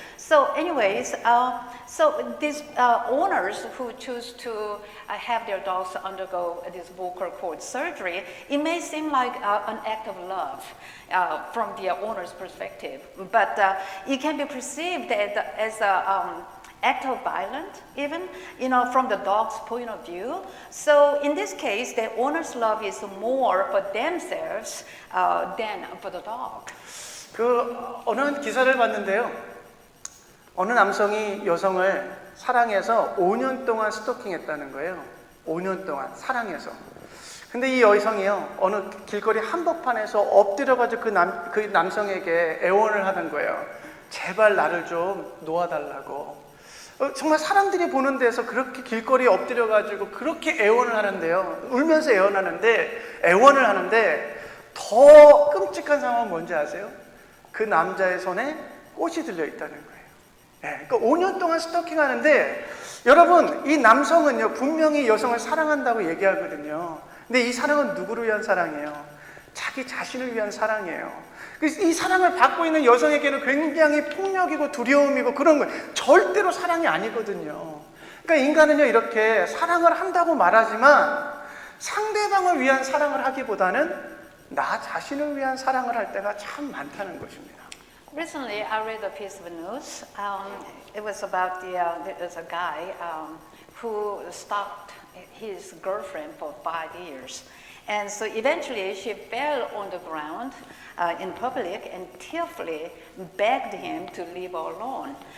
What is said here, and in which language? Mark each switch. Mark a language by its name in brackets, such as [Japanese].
[English] So anyways, so these owners who choose to have their dogs undergo this vocal cord surgery, it may seem like an act of love from the owner's perspective, but it can be perceived as a act of violence, even, from the dog's point of view. So in this case, the owner's love is more for themselves than for the dog. [Korean] 어느 기사를 봤는데요. 어느 남성이 여성을 사랑해서 5년 동안 스토킹했다는 거예요. 5년 동안 사랑해서. 근데 이 여성이요, 어느 길거리 한복판에서 엎드려가지고 그 남성에게 애원을 하는 거예요. 제발 나를 좀 놓아달라고. 정말 사람들이 보는 데서 그렇게 길거리에 엎드려가지고 그렇게 애원을 하는데요. 울면서 애원을 하는데 더 끔찍한 상황은 뭔지 아세요? 그 남자의 손에 꽃이 들려 있다는 거예요. 네, 그러니까 5년 동안 스토킹 하는데, 여러분, 이 남성은요, 분명히 여성을 사랑한다고 얘기하거든요. 근데 이 사랑은 누구를 위한 사랑이에요? 자기 자신을 위한 사랑이에요. 이 사랑을 받고 있는 여성에게는 굉장히 폭력이고 두려움이고 그런 거예요. 절대로 사랑이 아니거든요. 그러니까 인간은요, 이렇게 사랑을 한다고 말하지만 상대방을 위한 사랑을 하기보다는 나 자신을 위한 사랑을 할 때가 참 많다는 것입니다. [English] Recently, I read a piece of news. It was about there's a guy who stalked his girlfriend for 5 years. And so eventually she fell on the ground in public and tearfully begged him to leave her alone.